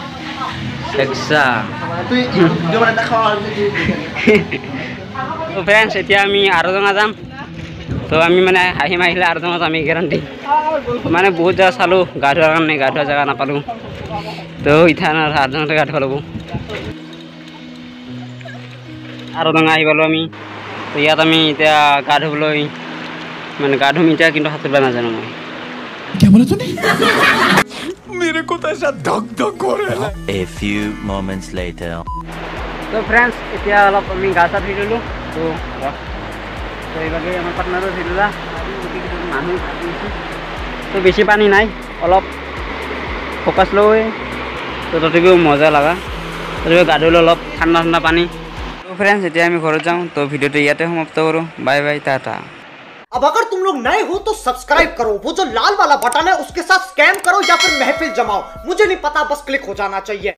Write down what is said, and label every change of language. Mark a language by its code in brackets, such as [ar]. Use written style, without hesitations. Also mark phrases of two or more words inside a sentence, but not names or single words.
[as] তো ফ্ৰেণ্ডছ এতিয়া আমি আৰু জনা যাম তো আমি মানে হাঁহি মাৰিলে আৰু জনা যাম গেৰাণ্টি মানে বহুত জেগা চালোঁ গা ধোৱাৰ কাৰণে গা ধোৱা জেগা নাপালোঁ তো এতিয়া আৰু জনাতে গা ধুব লাগিব আৰু জনা আহি পালোঁ আমি তো ইয়াত আমি এতিয়া গা ধুবলৈ মানে গা ধুম এতিয়া কিন্তু সাঁতুৰিব নাজানো মই [hi] क्या बोला तूने मेरे को तो ऐसा धक धक हो रहा है [en] A few moments later [as] তো ফ্ৰেণ্ডছ এতিয়া অলপ আমি গা চা ধুই ল'লোঁ তো এইভাগে আমাৰ পাৰ্টনাৰো ধুই ল'লা মানুহ তো বেছি পানী নাই অলপ ফ'কাছ লৈ তো তথাপিও মজা লগা তথাপিও গা ধুলোঁ অলপ ঠাণ্ডা ঠাণ্ডা পানী তো ফ্ৰেণ্ডছ এতিয়া আমি ঘৰত যাওঁ তো ভিডিঅ'টো ইয়াতে সমাপ্ত কৰোঁ [en] bye bye [as] টাটা [hi] अब अगर तुम लोग नए हो तो सब्सक्राइब करो वो जो लाल वाला बटन है उसके साथ स्कैम करो या फिर महफिल जमाओ मुझे नहीं पता बस क्लिक हो जाना चाहिए।